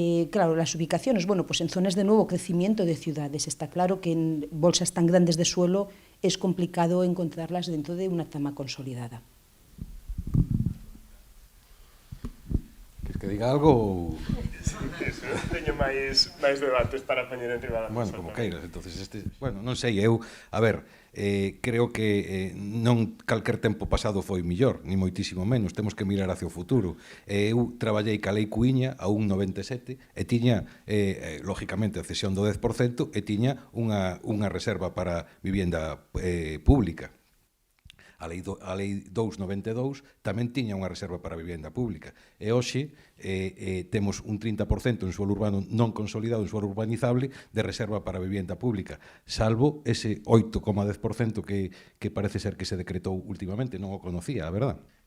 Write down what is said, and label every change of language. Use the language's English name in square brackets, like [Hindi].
[Spanish] Claro, las ubicaciones, bueno, pues en zonas de nuevo crecimiento de ciudades. Está claro que en bolsas tan grandes de suelo es complicado encontrarlas dentro de una trama consolidada. [Galician] Queres que diga algo? Sí, eso, teño máis debates para poñer enriba da mesa. Bueno, como queiras, entonces bueno, non sei, a ver, creo que non calquer tempo pasado foi millor, ni moitísimo menos, temos que mirar hacia o futuro. Eu traballei ca lei Cuíña a 1,97 e tiña, lógicamente, a cesión do 10% e tiña unha reserva para vivienda pública. A lei 292 tamén tiña unha reserva para vivienda pública. E hoxe temos un 30% en suelo urbano non consolidado, en suelo urbanizable, de reserva para vivienda pública, salvo ese 8,10% que parece ser que se decretou últimamente, non o conocía, a verdad.